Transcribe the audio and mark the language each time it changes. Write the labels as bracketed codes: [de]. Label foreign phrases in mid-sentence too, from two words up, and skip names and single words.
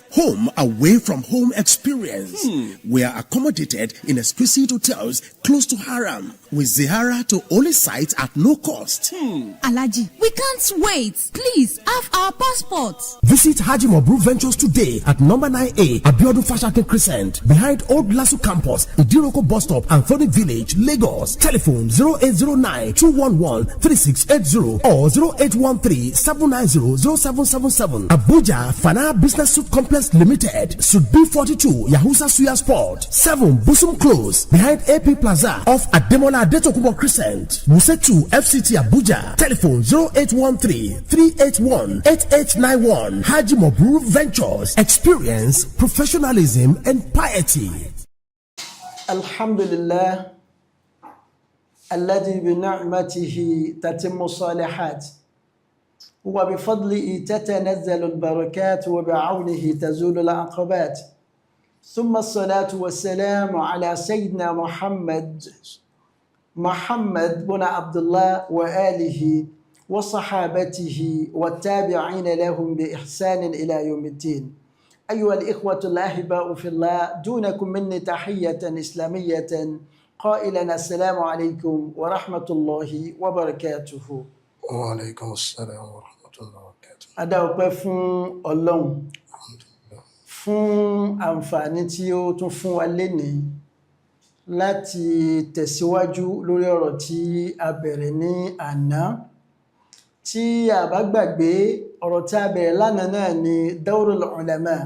[en] Home away from home experience. We are accommodated in exquisite hotels close to Haram with Zihara to only sites at no cost. Alaji, we can't wait. Please have our passports. Visit Haji Mabrur Ventures today at number 9A Abiodun Fashakin Crescent behind Old Lasu Campus, Idiroko Bus Stop, Anthony Village, Lagos. Telephone 0809-211-3680 or 0813-790-0777. Abuja Fana Business Suit Complex Limited, Suit B42, Yahusa Suya Sport, 7 Busum Close behind AP Plaza off Ademola Adetokunbo Crescent, Musetu FCT Abuja. Telephone 0813-381-8891. Haji Mabrur Ventures. Experience, professionalism and piety. [ar] الحمد لله الذي بنعمته تتم الصالحات وبفضله تتنزل البركات وبعونه تزول العقبات. ثم الصلاة والسلام على سيدنا محمد بن عبد الله وآله وصحابته وتابعين لهم بإحسان إلى يوم الدين. أيها الإخوة الأحباء في الله، دونكم مني تحية إسلامية قائلا السلام عليكم ورحمة الله وبركاته. وعليكم السلام ورحمة الله وبركاته. [yo] Adáwọ̀pẹ́ fún Ọlọ́run fún àǹfààní tí ó tún fún wa lénìí láti tẹ̀síwájú lórí ọ̀rọ̀ tí a bẹ̀rẹ̀ ní àná. Tí a bá gbàgbé ọ̀rọ̀ tí a bẹ̀rẹ̀ lánàá náà ni Dawrul Ulama.